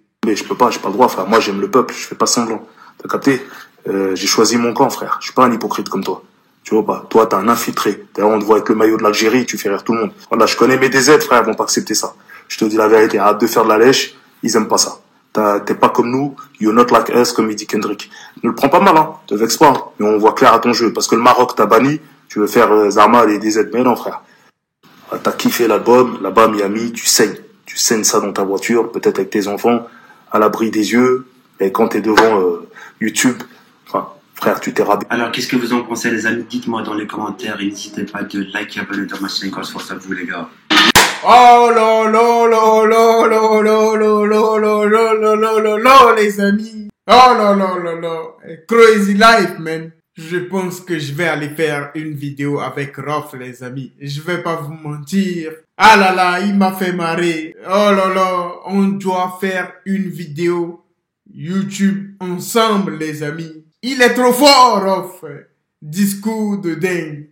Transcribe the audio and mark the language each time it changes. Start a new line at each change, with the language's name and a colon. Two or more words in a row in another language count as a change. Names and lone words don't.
French: Mais j'ai pas le droit, frère. Moi, j'aime le peuple, je fais pas semblant. T'as capté? J'ai choisi mon camp, frère. Je suis pas un hypocrite comme toi. Tu vois pas? Toi, t'es un infiltré. D'ailleurs, on te voit avec le maillot de l'Algérie, tu fais rire tout le monde. Voilà, je connais mes DZ, frère, ils vont pas accepter ça. Je te dis la vérité, arrête de faire de la lèche, ils aiment pas ça. T'es pas comme nous,
English: you're not like us,
French: comme il dit Kendrick. Ne le prends pas mal, te vexe pas, mais on voit clair à ton jeu. Parce que le Maroc t'a banni, tu veux faire Zarma et DZ. Mais non, frère. T'as kiffé l'album, là-bas à Miami, tu saignes. Tu saignes ça dans ta voiture, peut-être avec tes enfants, à l'abri des yeux, et quand t'es devant YouTube, enfin, Frère, tu t'es rabaissé. Alors, qu'est-ce que vous en pensez, les amis? Dites-moi dans les commentaires et n'hésitez pas de liker, abonner dans ma chaîne grâce à vous, les gars. Oh là là là là là là là là là là là là là là, les amis. Oh là là là là.
English: Crazy life, man.
French: Je pense que je vais aller faire une vidéo avec Rof, les amis. Je vais pas vous mentir. Ah là là, il m'a fait marrer. Oh là là, on doit faire une vidéo YouTube ensemble, les amis. Il est trop fort, Rof. Discours de dingue.